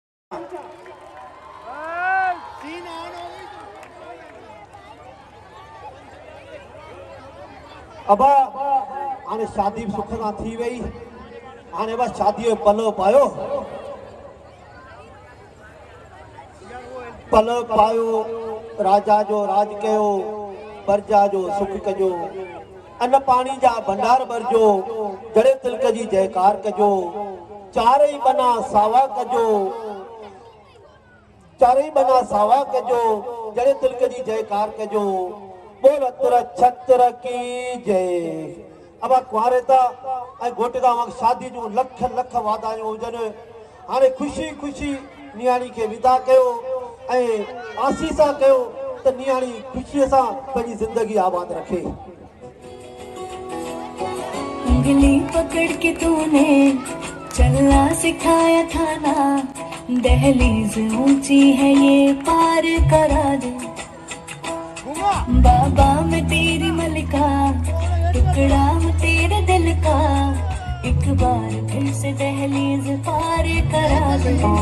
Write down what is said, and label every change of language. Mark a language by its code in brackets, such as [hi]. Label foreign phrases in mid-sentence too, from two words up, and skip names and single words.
[sd] अब हाणे शादी सुख सां थी वई। हाणे बस शादी जो पलो पायो, पलो पायो, राजा जो राज कयो, प्रजा जो सुख कजो, अन्न पानी जा भंडार भरजो, जड़े तिलक जी जयकार कजो, चारई बना सावा कजो, चारई बना सावा कजो, जड़े तिलक जी जयकार कजो, बोल तुर छत्र की जय। अब कुआरेता घोटदा शादी जो लख लख वाधायूं हुजनि। हाणे खुशी खुशी नियाणी खे विदा कयो ऐं आसीसा कयो त नियाणी खुशीअ सां पंहिंजी ज़िंदगी आबाद रखे। [hi] उंगली पकड़ के तूने चलना सिखाया था ना, दहलीज ऊंची है ये पार करा दे। बाबा मैं तेरी मलिका, टुकड़ा मैं तेरे दिल का, एक बार फिर से दहलीज पार करा दे।